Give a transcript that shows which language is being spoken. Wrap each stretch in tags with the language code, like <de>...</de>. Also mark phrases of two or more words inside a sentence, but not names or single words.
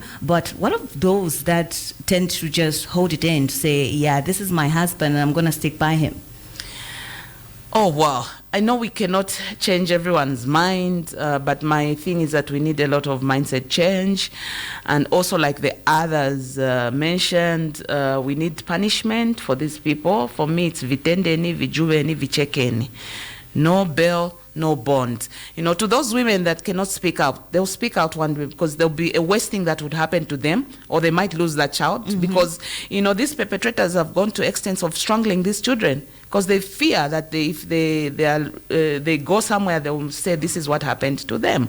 <en>But what of those that tend to just hold it in to say, yeah, this is my husband and I'm going to stick by him? Oh, wow. I know we cannot change everyone's mind, but my thing is that we need a lot of mindset change. And also, like the others mentioned, we need punishment for these people. For me, it's</en> <sw>vitendeni, vijuveni, vichekeni.</sw> <en>No bail, no bond. You know, to those women that cannot speak out, they'll speak out one day because there'll be a worse thing that would happen to them, or they might lose that child because, you know, these perpetrators have gone to extents of strangling these children because they fear that if they go somewhere, they will say this is what happened to them.</en>